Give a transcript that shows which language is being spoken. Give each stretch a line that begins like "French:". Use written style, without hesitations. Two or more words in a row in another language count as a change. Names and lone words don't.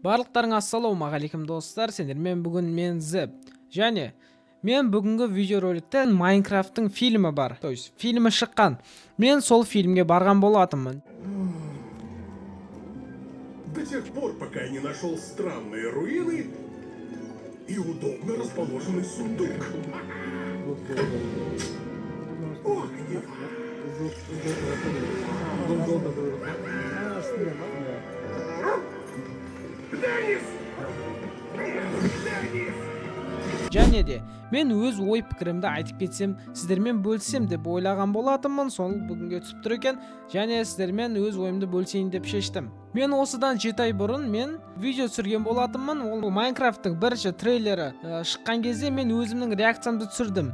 Kazakh: Барлықтарыңа ассалаумағалейкум достар, сендермен бүгін мен Зіп. Және мен бүгінгі видеороликте Майнкрафттың фильмі бар.
Russian: То есть
Kazakh: фильмі шыққан. Мен сол фильмге барған болатынмын.
Russian: До тех пор, пока я не нашел странные руины и удобно расположенный сундук. Огнев! Денис! Денис!
Kazakh: Және де мен өз ой пікірімді айтып кетсем, сіздермен бөлсем деп ойлаған болатынмын. Сол бүгінге түсіп тұр екен. Және сіздермен өз ойымды бөлсейін деп шештім. Мен осыдан 7 ай бұрын мен видео түсірген болатынмын. Ол Майнкрафттың бірінші трейлері шыққан кезде мен өзімнің реакциямды түсірдім.